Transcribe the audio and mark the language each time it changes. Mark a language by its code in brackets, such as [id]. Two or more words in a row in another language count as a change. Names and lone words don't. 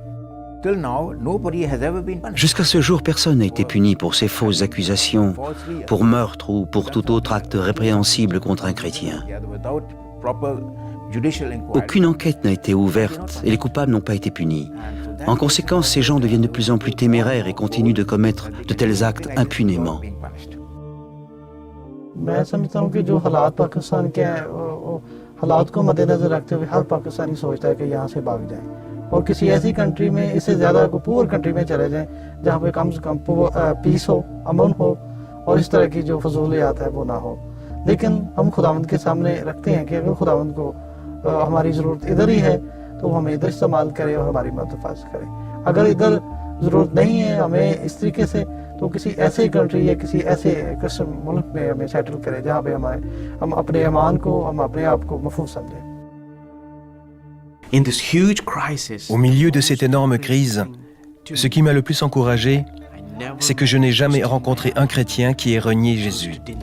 [fr] Jusqu'à ce jour, personne n'a été puni pour ces fausses accusations, pour meurtre ou pour tout autre acte répréhensible contre un chrétien. Aucune enquête n'a été ouverte et les coupables n'ont pas été punis. En conséquence, ces gens deviennent de plus en plus téméraires et continuent de commettre de tels actes impunément. [hi] मैं समझता हूँ कि जो हालात पाकिस्तान के हैं, हालात को मद्देनजर रखते हुए हर पाकिस्तानी सोचता है कि यहाँ से भाग जाएं और किसी ऐसी कंट्री में, इससे ज़्यादा को [en] poor country [hi] में चले जाएं जहाँ पे कम से कम पीस हो, अमन हो और इस तरह की जो फजूलियात है वो ना हो। लेकिन हम खुदावंद के सामने रखते हैं कि अगर खुदावंद को हमारी ज़रूरत इधर ही है तो वो हमें इधर इस्तेमाल करे और हमारी मदद करे। अगर इधर ज़रूरत नहीं है हमें इस तरीके से, तो किसी ऐसे कंट्री या किसी ऐसे क्रिश्चियन मुल्क में हमें सेटल करें जहाँ पे हम अपने ईमान को, हम अपने आप को महफूज समझें। [fr] Au milieu de cette énorme crise, ce qui m'a le plus encouragé, c'est que je n'ai jamais rencontré un chrétien qui ait renié Jésus.